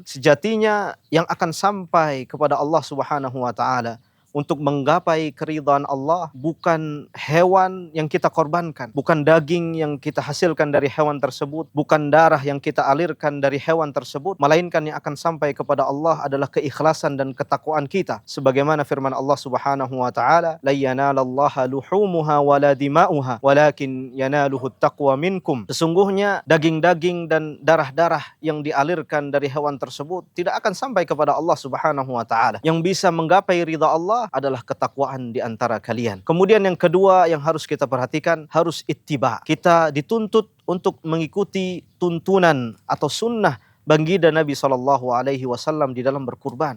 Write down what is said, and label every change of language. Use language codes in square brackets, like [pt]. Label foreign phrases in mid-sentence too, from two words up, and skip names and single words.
[id] Sejatinya yang akan sampai kepada Allah [ar] سبحانه وتعالى [id] untuk menggapai keridhaan Allah bukan hewan yang kita korbankan, bukan daging yang kita hasilkan dari hewan tersebut, bukan darah yang kita alirkan dari hewan tersebut, melainkan yang akan sampai kepada Allah adalah keikhlasan dan ketakwaan kita. Sebagaimana firman [ar] الله سبحانه وتعالى، "لن ينال الله لحومها ولا دماؤها، ولكن يناله التقوى منكم." [id] Sesungguhnya daging-daging dan darah-darah yang dialirkan dari hewan tersebut tidak akan sampai kepada Allah [ar] سبحانه وتعالى. [id] Yang bisa menggapai ridha Allah adalah ketakwaan di antara kalian. Kemudian yang kedua yang harus kita perhatikan, harus ittiba. Kita dituntut untuk mengikuti tuntunan atau sunnah baginda Nabi SAW di dalam berkurban.